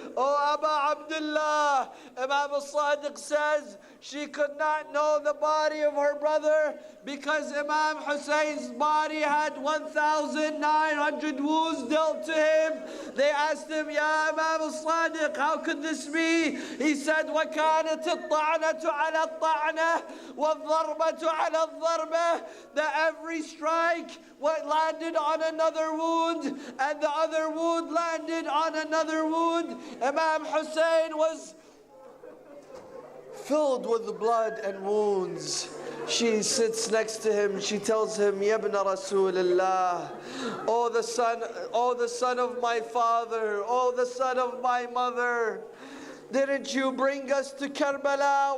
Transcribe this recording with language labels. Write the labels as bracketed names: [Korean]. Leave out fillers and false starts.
[English] Oh, Aba Abdullah. Imam al-Sadiq says she could not know the body of her brother because Imam Hussein's body had 1,900 wounds dealt to him. They asked him, Ya Imam al-Sadiq, how could this be? [Arabic] He said, وَكَانَتِ الطَّعْنَةُ عَلَى الطَّعْنَةِ وَالضَّرْبَةُ عَلَى الضَّرْبَةِ. [English] That every strike landed on another wound, and the other wound landed on another wound. Imam Hussein was filled with blood and wounds. She sits next to him. She tells him, [Arabic] Ya ibn Rasulullah, [English] oh the son of my father, oh the son of my mother, didn't you bring us to Karbala?